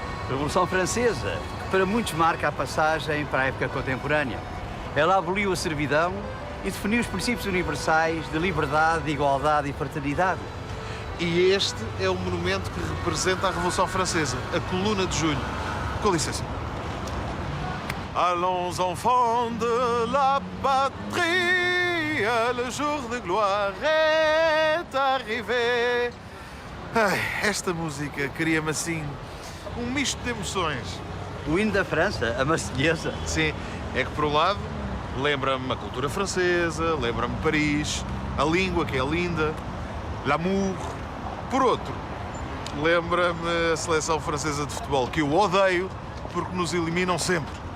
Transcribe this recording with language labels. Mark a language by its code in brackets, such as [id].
[pt] Revolução Francesa, que para muitos marca a passagem para a época contemporânea. Ela aboliu a servidão e definiu os princípios universais de liberdade, igualdade e fraternidade. E este é o monumento que representa a Revolução Francesa, a Coluna de Julho. Com licença. [fr] Allons, enfants de la patrie, le jour de gloire est arrivé. [pt] Ai, esta música cria-me assim um misto de emoções. O hino da França, a Marselhesa. Sim, é que por um lado lembra-me a cultura francesa, lembra-me Paris, a língua que é linda, l'amour. Por outro, lembra-me a seleção francesa de futebol, que eu odeio porque nos eliminam sempre.